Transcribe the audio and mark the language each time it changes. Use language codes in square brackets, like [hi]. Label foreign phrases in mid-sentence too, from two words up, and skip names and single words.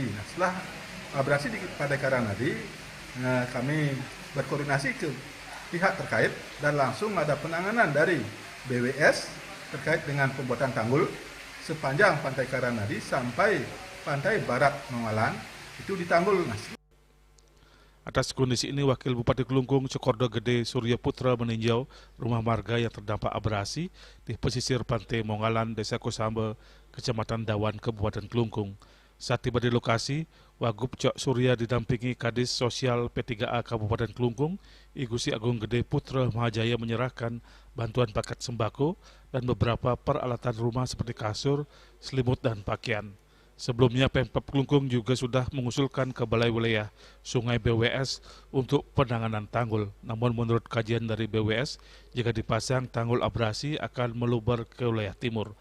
[id] Nah, setelah abrasi di Pantai Karangdadi, kami berkoordinasi ke pihak terkait dan langsung ada penanganan dari BWS terkait dengan pembuatan tanggul sepanjang Pantai Karangdadi sampai Pantai Barat Mongalan itu ditanggul. Atas kondisi ini, Wakil Bupati Klungkung Cokordo Gede Surya Putra meninjau rumah warga yang terdampak abrasi di pesisir Pantai Mongalan, Desa Kusambe, Kecamatan Dawan, Kabupaten Klungkung. Saat tiba di lokasi, Wagub Cok Surya didampingi Kadis Sosial P3A Kabupaten Klungkung, I Gusti Agung Gede Putra Mahajaya menyerahkan bantuan paket sembako dan beberapa peralatan rumah seperti kasur, selimut, dan pakaian. Sebelumnya Pemkab Klungkung juga sudah mengusulkan ke Balai Wilayah Sungai BWS untuk penanganan tanggul. Namun menurut kajian dari BWS, jika dipasang tanggul abrasi akan meluber ke wilayah timur.